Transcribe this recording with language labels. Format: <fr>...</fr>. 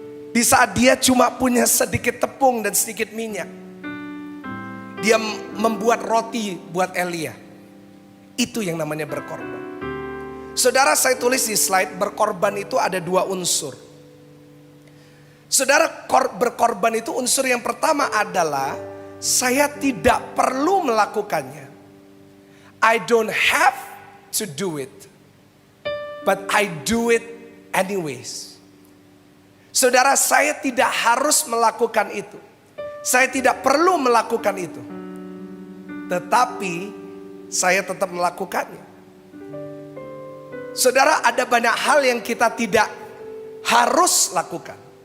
<id>Di saat dia cuma punya sedikit tepung dan sedikit minyak, dia membuat roti buat Elia. Itu yang namanya berkorban. Saudara, saya tulis di slide, berkorban itu ada 2 unsur. Saudara, berkorban itu unsur yang pertama adalah saya tidak perlu melakukannya.</id> <en>I don't have to do it, but I do it anyways.</en> <id>Saudara, saya tidak harus melakukan itu. Saya tidak perlu melakukan itu. Tetapi saya tetap melakukannya. Saudara, ada banyak hal yang kita tidak harus lakukan.</id>